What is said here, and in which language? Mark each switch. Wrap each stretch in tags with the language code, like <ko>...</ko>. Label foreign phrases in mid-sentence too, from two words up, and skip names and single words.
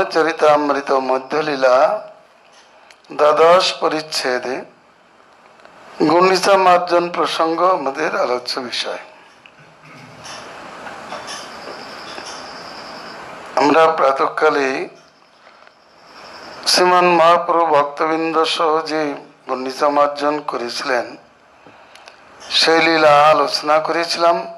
<bn>চরিতামৃত মধ্য লীলা দ্বাদশ পরিচ্ছেদে গুণ্ডিচা মার্জন প্রসঙ্গ আমাদের আলোচ্য বিষয়। আমরা প্রাতঃকালে শ্রীমান মহাপ্রভু ভক্তবৃন্দ সহ যে গুন্ডিচা মার্জন করেছিলেন সেই লীলা আলোচনা করেছিলাম।</bn>